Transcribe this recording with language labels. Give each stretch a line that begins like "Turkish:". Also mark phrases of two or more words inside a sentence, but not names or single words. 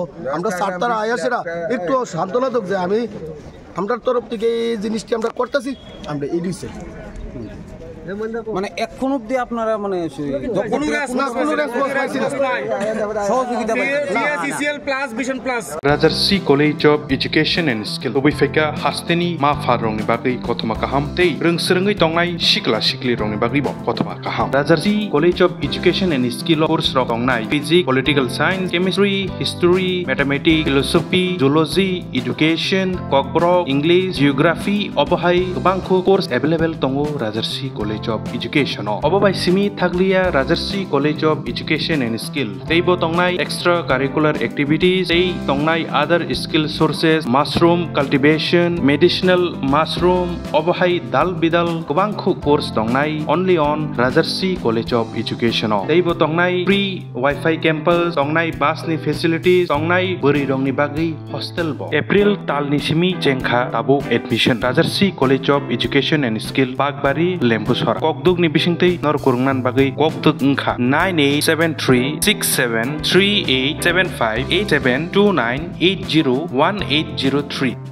Bangla: আমরা স্যার তারা আয়াসেরা একটু সান্ত্বনা দেব যে আমরা তরফ থেকে এই জিনিসটি আমরা করতেছি। আমরা এডিসে মানে এখন অব্দি আপনারা মানে
Kok Borok: Rajarsi College of Education and Skill Obifeka Hasteni Ma Farong Bagi Kotoma Kaham Tei Rung Serengai Tongai Shikla Shikli Rong Bagi Bo Kotoma Kaham Rajarsi College of Education and Skill course
English: Tongai Physics, Political Science, Chemistry, History, Mathematics, Philosophy, Zoology, Education, Kokborok, English, Geography,
Kok Borok: Obohai Bangko
English: course available
Kok Borok: Tongo Rajarsi College of Education Obobai Simi Thaglia Rajarsi College of Education and Skill Teibo Tongnai
English: extra curricular activities
Kok Borok: Tei Tongnai
English: other skill sources mushroom cultivation medicinal mushroom
Kok Borok: Obohai Dal Bidal Kubangku
English: course Tongnai only on
Kok Borok: Rajarsi College of Education Teibo Tongnai
English: free Wi-Fi campus
Kok Borok: Tongnai busni facilities Tongnai Buri Rongni Bagi hostel bo April Talni Simi Jengkha Tabo admission Rajarsi College of Education and Skill Bagbari Lembusora Kokduk ni bisingtei nor kurungnan bagai kokduk engkha 987367387872980180